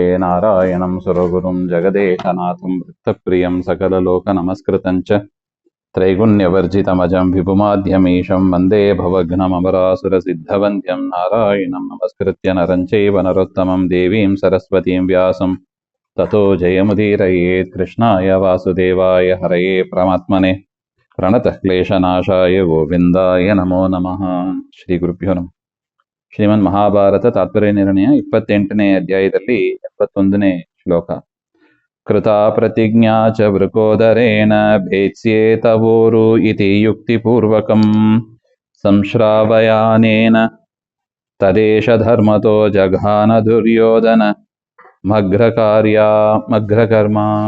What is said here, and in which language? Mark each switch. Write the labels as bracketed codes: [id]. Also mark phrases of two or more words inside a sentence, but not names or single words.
[sa] नारायणं सुरगुरुं जगदेकनाथं वृत्तप्रियं सकललोकनमस्कृतं च त्रैगुण्यवर्जितमजं विपुमाद्यमीशं वन्दे भवघ्नममरासुरसिद्धवन्द्यं। नारायणं नमस्कृत्य नरं चैव नरोत्तमं देवीं सरस्वतीं व्यासं ततो जयमुदीरयेत्। कृष्णाय वासुदेवाय हरये परमात्मने प्रणतः क्लेशनाशाय ಗೋವಿಂದಾಯ ನಮೋ ನಮಃ. ಶ್ರೀ ಗುರುಭ್ಯೋ ನಮಃ. [kn] ಶ್ರೀಮನ್ ಮಹಾಭಾರತ ತಾತ್ಪರ್ಯ ನಿರ್ಣಯ 28ನೇ ಅಧ್ಯಾಯದಲ್ಲಿ 71ನೇ ಶ್ಲೋಕ. [sa] ಕೃತಾ ಪ್ರತಿಜ್ಞಾ ಚ ವೃಕೋದರೇಣ ಭೇತ್ಸ್ಯೇತವೋರು ಇತಿ ಯುಕ್ತಿಪೂರ್ವಕಂ ಸಂಶ್ರಾವಯಾನೇನ ತದೇಶ ಧರ್ಮತೋ ಜಘಾನ ದುರ್ಯೋಧನ ಮಗ್ರಕರ್ಮ.